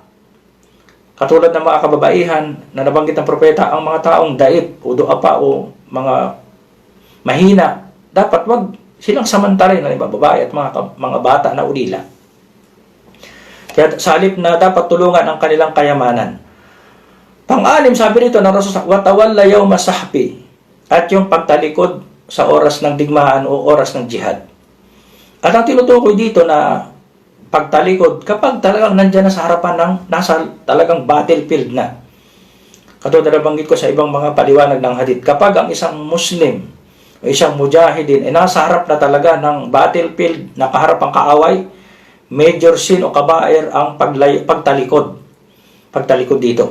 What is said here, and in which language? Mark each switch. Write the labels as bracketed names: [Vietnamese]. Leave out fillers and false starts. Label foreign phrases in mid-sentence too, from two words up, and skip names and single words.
[Filipino] Katulad ng mga kababaihan na nabanggit ng propeta, ang mga taong daip o doapa o mga mahina, dapat wag silang samantalay na babae at mga bata na ulila. Kaya sa halip na dapat tulungan ang kanilang kayamanan. Pang-anim, sabi nito ng Rasul, [Arabic] وتولى يوم الزحف, [Filipino] at yung pagtalikod sa oras ng digmaan o oras ng jihad. At ang tinutukoy dito na pagtalikod kapag talagang nandyan na sa harapan ng nasa talagang battlefield na. Katulad na banggit ko sa ibang mga paliwanag ng hadith, kapag ang isang Muslim o isang mujahidin ay nasa harap na talaga ng battlefield, nakaharap ang kaaway, major sin o kabair ang pagtalikod dito.